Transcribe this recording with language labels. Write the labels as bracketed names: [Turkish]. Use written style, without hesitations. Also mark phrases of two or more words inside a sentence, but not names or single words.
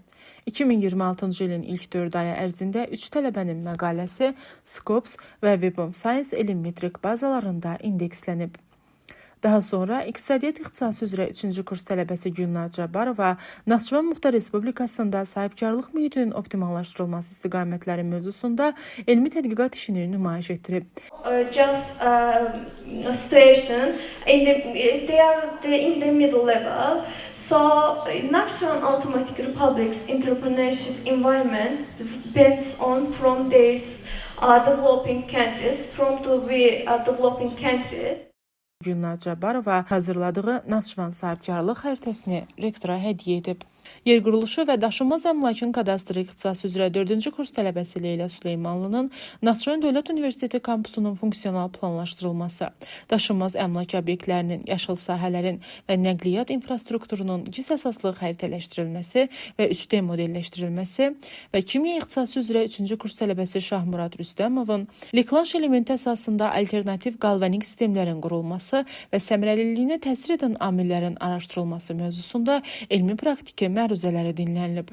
[Azerbaijani] 2026-cı ilin ilk 4 ayı ərzində 3 tələbənin məqaləsi Scopus və Web of Science elm metrik bazalarında indekslənib. Daha sonra İqtisadiyyat ixtisası üzrə 3-cü kurs tələbəsi Gülnar Cabbarova Naxçıvan Muxtar Respublikasında sahibkarlıq mühitinin optimallaşdırılması istiqamətləri mövzusunda elmi tədqiqat işini nümayiş etdirib. [English] Just a situation they are in the middle level, so Naxchivan Automatic Republic's entrepreneurship environment depends on from their developing countries, from to be developing countries. [Azerbaijani] Gülnar Cabbarova hazırladığı Naxçıvan sahibkarlıq xəritəsini rektora hədiyyə edib. Yer quruluşu və daşınmaz əmlakın kadastri ixtisası üzrə 4-cü kurs tələbəsi Leyla Süleymanlının Naxçıvan Dövlət Universiteti kampusunun funksional planlaşdırılması, daşınmaz əmlak obyektlərinin, yaşıl sahələrin və nəqliyyat infrastrukturunun GIS əsaslı xəritələşdirilməsi və 3D modelləşdirilməsi və kimya ixtisası üzrə 3-cü kurs tələbəsi Şahmurad Rüstəmovun Liklanş elementi əsasında alternativ qalvanik sistemlərin qurulması və səmərəliliyinə təsir edən amillərin araşdırılması mövzusunda elmi praktiki məruzələri dinlənilib.